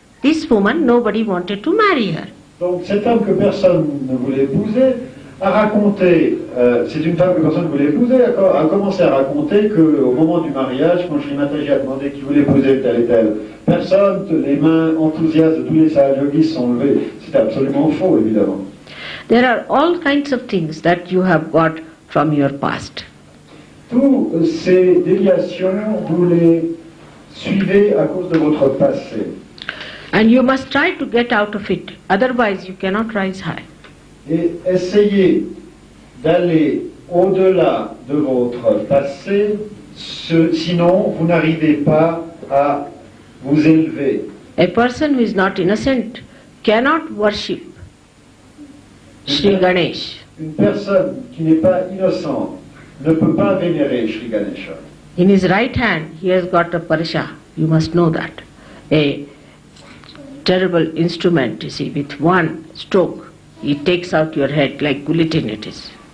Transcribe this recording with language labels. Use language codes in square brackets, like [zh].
[en] This woman, nobody wanted to marry her. [fr] Donc cette femme que personne ne voulait épouser a raconté, c'est une femme que personne ne voulait épouser, a commencé à raconter qu'au moment du mariage, quand Shree Mataji a demandé qui voulait épouser telle et telle personne, les mains enthousiastes de tous les Sahaja Yogis sont levées. C'était absolument faux, évidemment. [en] There are all kinds of things that you have got from your past. [fr] Toutes ces déviations, vous les suivez à cause de votre passé. [en] And you must try to get out of it, otherwise you cannot rise high. [fr] Et essayez d'aller au-delà de votre passé, sinon vous n'arrivez pas à vous élever. [en] A person who is not innocent cannot worship Shree Ganesh. [fr] Une personne qui n'est pas innocente ne peut pas vénérer Shree Ganesha. [en] In his right hand he has got a parasha, you must know that. A terrible instrument, you see, with one stroke, he takes out your head like guillotine it is.